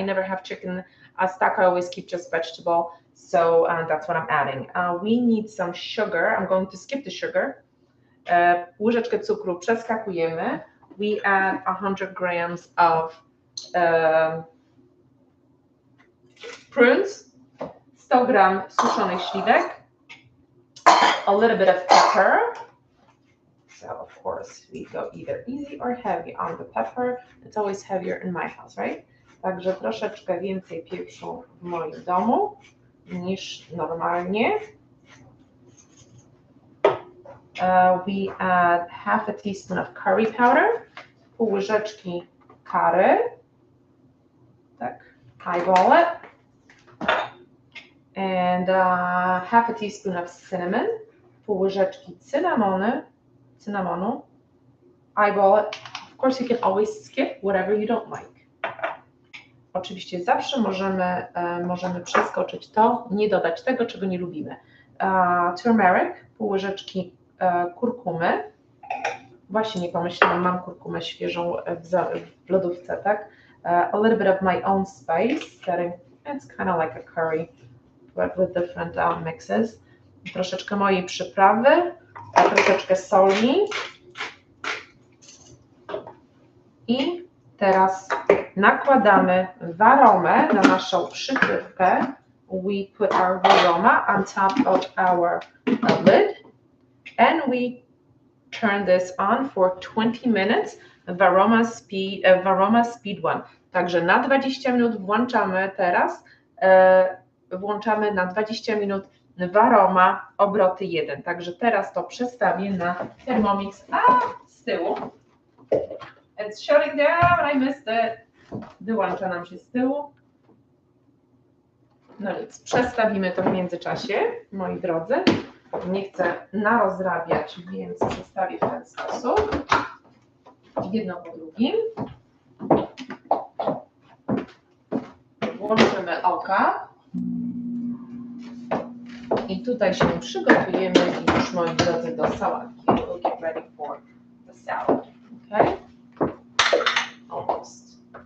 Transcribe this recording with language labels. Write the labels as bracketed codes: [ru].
[en] I never have chicken stock, I always keep just vegetable, so that's what I'm adding. We need some sugar, I'm going to skip the sugar. [pl] Łyżeczkę cukru przeskakujemy. [en] We add 100 grams of prunes, [pl] 100 gram suszonych śliwek, [en] a little bit of pepper. So of course we go either easy or heavy on the pepper. It's always heavier in my house, right? [pl] Także troszeczkę więcej pieprzu w moim domu niż normalnie. [en] We add half a teaspoon of curry powder, [pl] pół łyżeczki curry. Tak, [en] eyeball it. And half a teaspoon of cinnamon, [pl] pół łyżeczki cynamonu. [en] Eyeball it. Of course, you can always skip whatever you don't like. [pl] Oczywiście zawsze możemy przeskoczyć to, nie dodać tego, czego nie lubimy. Turmeric, pół łyżeczki kurkumy. Właśnie nie pomyślałam, mam kurkumę świeżą w lodówce, tak? [en] A little bit of my own spice, it's kind of like a curry, but with different mixes. [pl] Troszeczkę mojej przyprawy, troszeczkę soli. I teraz nakładamy waromę na naszą przykrywkę. [en] We put our varoma on top of our lid and we turn this on for 20 minutes. Varoma speed 1. [pl] Także na 20 minut włączamy teraz. Włączamy na 20 minut varoma obroty 1. Także teraz to przestawię na Thermomix z tyłu. [en] It's shutting down, I missed it. [pl] Wyłącza nam się z tyłu. No nic, przestawimy to w międzyczasie, moi drodzy. Nie chcę narozrabiać, więc przestawię w ten sposób. Jedno po drugim. Włączymy oka. I tutaj się przygotujemy już, moi drodzy, do sałatki. [en] We'll get ready for the salad. Okay? Almost.